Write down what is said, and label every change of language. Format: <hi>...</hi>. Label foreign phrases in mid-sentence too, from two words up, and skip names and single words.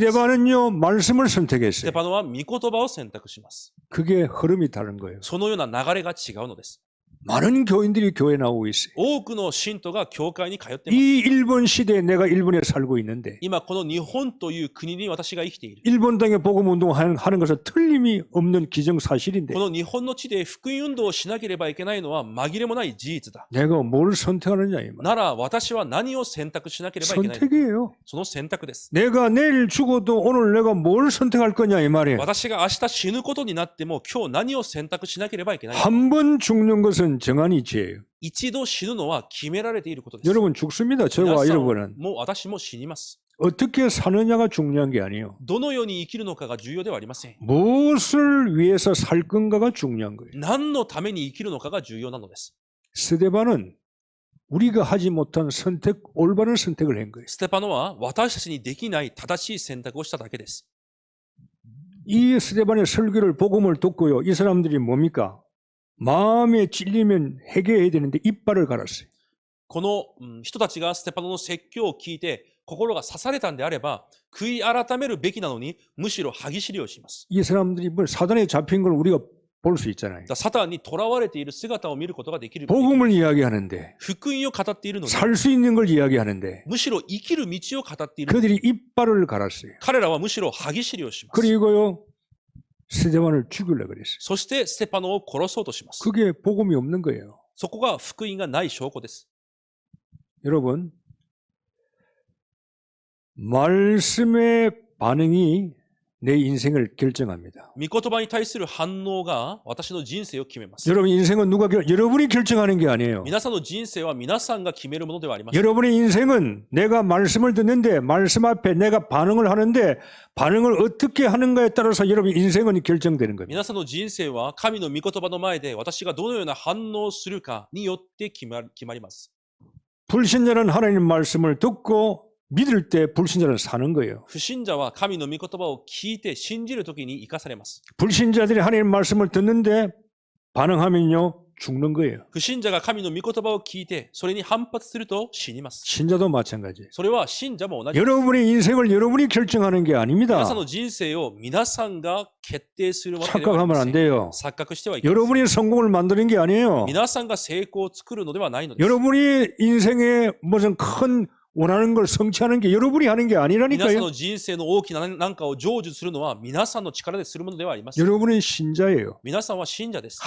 <ko>스데반은요 말씀을</ko> <ja>ステ</ja> <ko>선택했어요.</ko> <ja>パノは御言葉を選択します。</ja> <ko>그게 흐름이 다른 거예요.</ko> <ja>そのような流れが違うのです。</ja> <ko>많은 교인들이 교회에 나오고 있어요.</ko> <ja>多くの信徒が教会に通っています。</ja> <ko>이 일본 시대에 내가 일본에 살고 있는데</ko> <ja>今この日本という国に私が生きている。</ja> <ko>일본 땅에 복음 운동하는 것은 틀림이 없는 기정사실인데</ko> <ja>この日本の地で福音運動をしなければいけないのは紛れもない事実だ。</ja> <ko>내가 뭘 선택하느냐 이 말.</ko> <ja>なら私は何を選択しなければいけないのか。</ja> <ko>선택이에요.</ko> <ja>その選択です。</ja> <ko>내가 내일 죽어도 오늘 내가 뭘 선택할 거냐 이 말이에요.</ko> <ja>私が明日死ぬことになっても今日何を選択しなければいけないのか。</ja> <ko>한 번 죽는 것은 정한이 죄예요.</ko> <ja>一度死ぬのは決められていることです。</ja> <ko>여러분 죽습니다. 저와</ko> <ja>皆さん</ja> <ko>여러분은</ko> <ja>も私も死にます。</ja> <ko>어떻게 사느냐가 중요한 게 아니에요.</ko> <ja>どのように生きるのかが重要ではありません。</ja> <ko>무엇을 위해서 살 건가가 중요한 거예요.</ko> <ja>何のために生きるのかが重要なのです。</ja> <ko>스데반은 우리가 하지 못한 올바른 선택을 한 거예요.</ko> <ja>ステパノは私たちにできない正しい選択をしただけです。</ja> <ko>이 스데반의 설교를 복음을 듣고요. 이 사람들이 뭡니까? 마음에 찔리면 회개해야 되는데 이빨을 갈았어요.</ko> <ja>この人たちがステパノの説教を聞いて心が刺されたんであれば悔い改めるべきなのにむしろ歯ぎしりをします。</ja> <ko>이 사람들이 뭐 사단에 잡힌 걸 우리가 볼 수 있잖아요.</ko> <ja>サタンに囚われている姿を見ることができる。</ja> <ko>복음을 이야기하는데</ko> <ja>福音を語っているのに</ja> <ko>살 수 있는 걸 이야기하는데</ko> <ja>むしろ生きる道を語っているのに</ja> <ko>그들이 이빨을 갈았어요.</ko> <ja>彼らはむしろ歯ぎしりをします。</ja> <ko>그리고요 스데반을 죽이려고 그랬어요.</ko> <ja>そしてステパノを殺そうとします。</ja> <ko>그게 복음이 없는 거예요.</ko> <ja>そこが福音がない証拠です。</ja> <ko>여러분 말씀의 반응이 내 인생을 결정합니다.</ko> <ja>御言葉に対する反応が私の人生を決めます。</ja> <ko>여러분 인생은 여러분이 결정하는 게 아니에요.</ko> <ja>皆さんの人生は皆さんが決めるものではありません。</ja> <ko>여러분의 인생은 내가 말씀을 듣는데 말씀 앞에 내가 반응을 하는데 반응을 어떻게 하는가에 따라서 여러분 인생은 결정되는 겁니다.</ko> <ja>皆さんの人生は神の御言葉の前で私がどのような反応をするかによって決まります。</ja> <ko>불신자는 하나님 말씀을 듣고 믿을 때 불신자는 사는 거예요.</ko> <ja>不信者は神の御言葉を聞いて信じるときに生かされます。</ja> <ko>불신자들이 하나님 말씀을 듣는데 반응하면요 죽는 거예요.</ko> <ja>不信者が神の御言葉を聞いてそれに反発すると死にます。</ja> <ko>신자도 마찬가지예요.</ko> <ja>それは信者も同じです。</ja> <ko>여러분의 인생을 여러분이 결정하는 게</ko> <ja>皆</ja> <ko>아닙니다.</ko> <ja>さんの人生を皆さんが決定するわけではあり</ja> <ko>착각하면</ko> <ja>ませ</ja> <ko>안</ko> <ja>ん。</ja> <ko>돼요.</ko> <ja>錯覚してはいけません。</ja> <ko>여러분이 성공을 만드는 게 아니에요.</ko> <ja>皆さんが成功を作るのではないのです。</ja> <ko>여러분이 인생에 무슨 큰 원하는 걸 성취하는 게 여러분이 하는 게</ko> <ja>皆さん</ja> <ko>아니라니까요.</ko> <ja>の人生の大きな何かを成就するのは皆さんの力でするものではありません。</ja> <ko>여러분은 신자예요.</ko> <ja>皆さんは信者です。</ja>